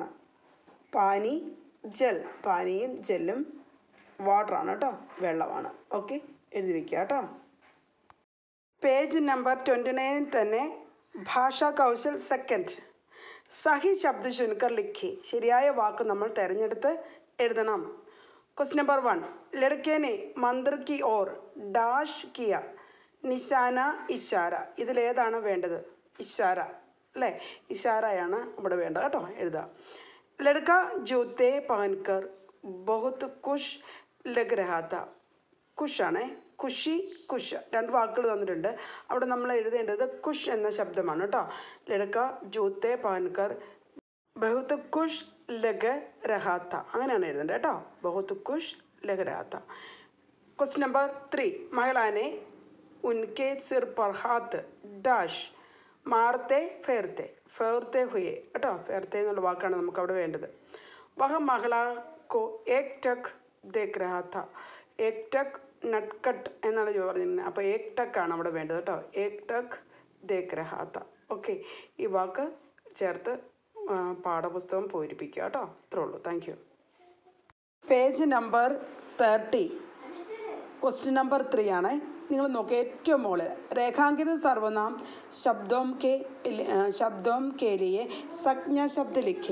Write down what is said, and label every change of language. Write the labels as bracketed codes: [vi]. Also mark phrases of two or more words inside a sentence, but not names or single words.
[hi] पानी जल. [ml] പാനിയും ജെല്ലും വാട്ടറാണ് കേട്ടോ, വെള്ളമാണ്. ഓക്കെ, എഴുതി വയ്ക്കുക കേട്ടോ. [en] page number [ml] 29 തന്നെ ഭാഷാ കൗശൽ സെക്കൻഡ്. [hi] सही शब्द चुनकर लिखो. [ml] ശരിയായ വാക്ക് നമ്മൾ തിരഞ്ഞെടുത്ത് എഴുതണം. [en] question number [hi] 1, लड़के ने मंदिर की ओर डैश किया. निशाना इशारा. [ml] ഇതിലേതാണ് വേണ്ടത്? ഇഷാര അല്ലേ, ഇഷാരയാണ് ഇവിടെ വേണ്ടത് കേട്ടോ, എഴുതാം. [hi] ലड़का जूते पहनकर बहुत खुश लग रहा था. [ml] ഖുഷാണേ, [hi] खुशी खुश, [ml] രണ്ട് വാക്കുകൾ തന്നിട്ടുണ്ട്. അവിടെ നമ്മൾ എഴുതേണ്ടത് ഖുഷ് എന്ന ശബ്ദമാണ് കേട്ടോ. [hi] ലड़का जूते पहनकर बहुत खुश लग रहा था, [ml] അങ്ങനെയാണ് എഴുതേണ്ടത് കേട്ടോ. [hi] बहुत खुश लग रहा था. [en] question number [hi] 3, महिला ने उनके सिर पर हाथ डैश मारते फेरते हुए കേട്ടോ. [ml] फेरते എന്നുള്ള വാക്കാണ് നമുക്ക് അവിടെ വേണ്ടത്. [hi] वह महिला को एक टक देख रहा था. एक टक [ml] നട്ട്കട്ട് എന്നാണ് പറഞ്ഞിരുന്നത്. അപ്പോൾ [hi] एक टक [ml] ആണ് അവിടെ വേണ്ടത് കേട്ടോ. [hi] एक टक देख रहा था. [ml] ഓക്കെ, ഈ വാക്ക് ചേർത്ത് പാഠപുസ്തകം പൂരിപ്പിക്കുക കേട്ടോ. അത്രേ ഉള്ളൂ. [en] thank you. page number [ml] 30, [en] question number [ml] 3 ആണ്. നിങ്ങൾ നോക്കുക, ഏറ്റവും മുകളിൽ [hi] रेखांकित सर्वनाम शब्द के लिए संज्ञा शब्द लिखें.